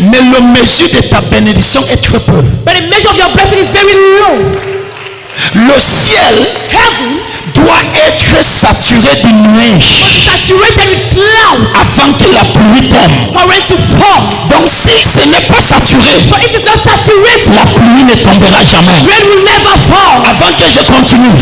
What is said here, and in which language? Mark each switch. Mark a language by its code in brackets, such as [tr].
[fr] mais le mesure de ta bénédiction est très peu. [en] but the measure of your blessing is very low. [fr] Le ciel [en] Heaven [fr] doit être saturé de nuages [en] saturated with clouds [fr] avant que la pluie tombe. [en] for rain to fall. [fr] Donc si ce n'est pas saturé, [en] So if it's not saturated, [fr] la pluie ne tombera jamais. [en] rain will never fall. [fr] Avant que je continue,